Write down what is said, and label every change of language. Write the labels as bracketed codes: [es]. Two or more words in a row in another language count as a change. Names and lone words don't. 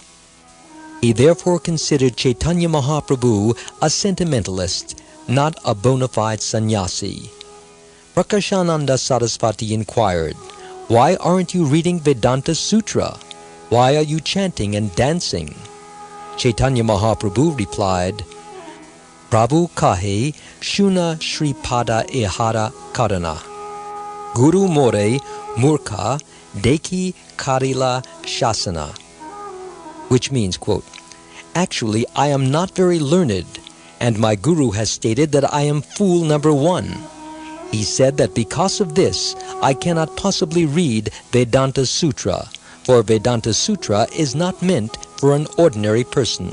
[en] He therefore considered Caitanya Mahaprabhu a sentimentalist, not a bona fide sannyasi. Prakashananda Sarasvati inquired, "Why aren't you reading Vedanta Sutra? Why are you chanting and dancing?" Caitanya Mahaprabhu replied, [bn] "প্রভু কহে শুন শ্রীপাদ ইহার কারণ. গুরু মোরে মূর্খ দেখি করিল শাসন." [en] Which means, quote, "Actually, I am not very learned, and my guru has stated that I am fool number one. He said that because of this, I cannot possibly read Vedanta Sutra, for Vedanta Sutra is not meant for an ordinary person.